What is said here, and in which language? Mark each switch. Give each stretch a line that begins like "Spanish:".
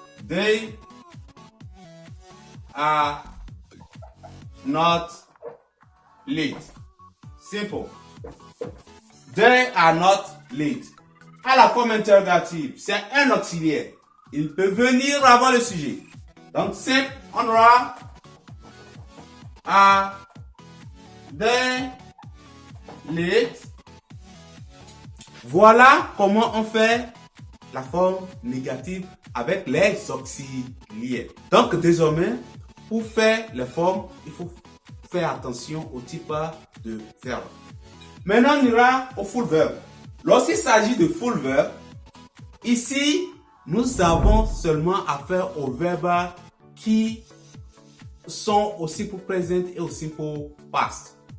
English: They are not late. Simple. They are not late.
French: À la forme interrogative, c'est un auxiliaire. Il peut venir avant le sujet. Donc, simple, on aura
English: are they late.
French: Voilà comment on fait la forme négative avec les auxiliaires. Donc, désormais, pour faire les formes, il faut faire attention au type de verbe. Maintenant, on ira au full verbe. Lorsqu'il s'agit de full verbe, ici, nous avons seulement affaire aux verbes qui sont au simple present et au simple past.